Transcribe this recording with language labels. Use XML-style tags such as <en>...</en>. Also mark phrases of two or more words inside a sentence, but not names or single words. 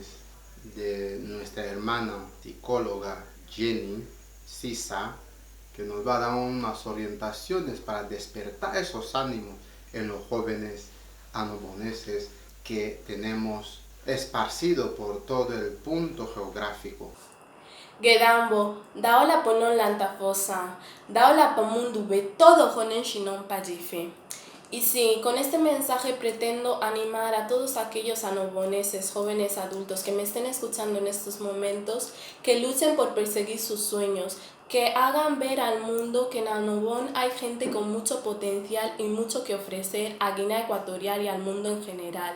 <es>de nuestra hermana psicóloga Jenny Sisa, que nos va a dar unas orientaciones para despertar esos ánimos en los jóvenes anoboneses que tenemos esparcido por todo el punto geográfico.</es> <fab>Gedambo, daola ponon lantafosa, daola pamundu be todo jonen shinon pajife.</fab> <es>Y sí, con este mensaje pretendo animar a todos aquellos anoboneses, jóvenes adultos que me estén escuchando en estos momentos, que luchen por perseguir sus sueños, que hagan ver al mundo que en Anobón hay gente con mucho potencial y mucho que ofrecer a Guinea Ecuatorial y al mundo en general.</es>